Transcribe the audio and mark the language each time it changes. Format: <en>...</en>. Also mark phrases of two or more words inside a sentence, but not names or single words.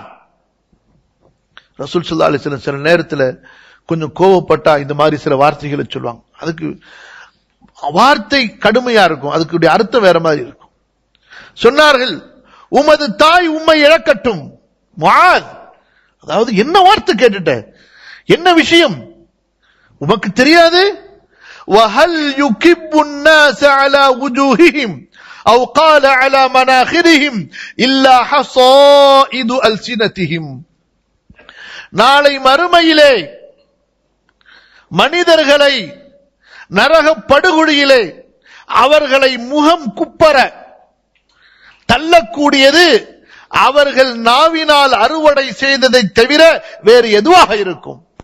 <ar>رسول صلى الله عليه وسلم</ar> <ta>சில நேரத்துல கொஞ்சம் கோவப்பட்டா இந்த மாதிரி சில வார்த்தைகளை சொல்லுவாங்க. அதுக்கு வார்த்தை கடுமையா இருக்கும், அதுக்கு அர்த்தம் வேற மாதிரி இருக்கும். சொன்னார்கள், உமது தாய் உம்மை இழக்கட்டும் முஆத். அதாவது என்ன வார்த்தை கேட்டுட்ட, என்ன விஷயம் உமக்கு தெரியாது?</ta> <ar>وَهَلْ يُكِبُّ النَّاسَ عَلَى وُجُوهِهِمْ أَوْ قَالَ عَلَى مَنَاخِرِهِمْ إِلَّا حَصَائِدُ أَلْسِنَتِهِمْ.</ar> <ta>நாளை மறுமையிலே மனிதர்களை நரக படுகொலியிலே அவர்களை முகம் குப்பர தள்ளக்கூடியது அவர்கள் நாவினால் அறுவடை செய்ததை தவிர வேறு எதுவாக இருக்கும்?</ta>